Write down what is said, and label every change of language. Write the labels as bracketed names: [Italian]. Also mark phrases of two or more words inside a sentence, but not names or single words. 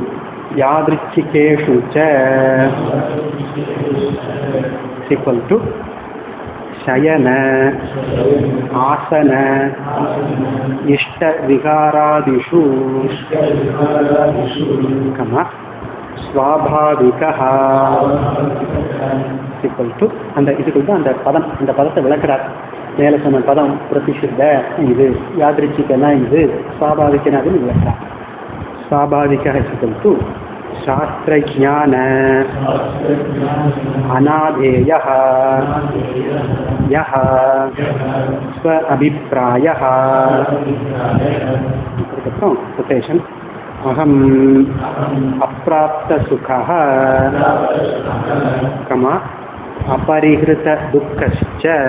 [Sanskrit] यादृच्छिकेषु च [English] is equal to [Sanskrit] शयन आसन इष्ट विकारादिषु [Tamil] கமா ஸ்வாபாவிகः [English] is equal to [Tamil] அந்த இதுக்கு அந்த பதம், அந்த பதத்தை விளக்குறார். மேலே சொன்ன பதம் பிரதிஷித்த இது, யாதிருச்சிகனா இது, ஸ்வாபாவிகனா அதுன்னு விளக்குறார். [Sanskrit] स्वाभाविकः इति शास्त्रज्ञान अनाधेयः यः स्व अभिप्रायः कोटेशन् अहम् अप्राप्तसुखः कमा अपरिहृतदुःखश्च